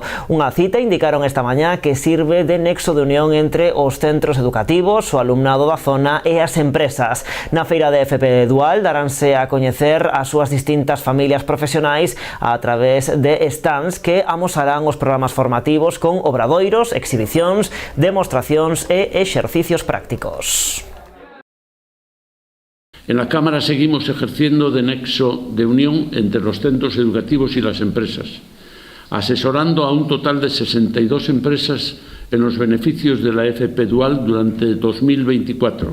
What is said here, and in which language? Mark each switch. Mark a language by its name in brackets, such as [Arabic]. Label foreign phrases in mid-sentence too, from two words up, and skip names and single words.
[Galician] Unha cita indicaron esta mañá que sirve de nexo de unión entre os centros educativos, o alumnado da zona e as empresas. Na feira de FP Dual daránse a coñecer as súas distintas familias profesionais a través de stands que amosarán os programas formativos con obradoiros, exhibicións, demostracións e exercicios prácticos. [Spanish] En la Cámara seguimos ejerciendo de nexo de unión entre los centros educativos y las empresas, asesorando a un total de 62 empresas en los beneficios de la FP Dual durante 2024.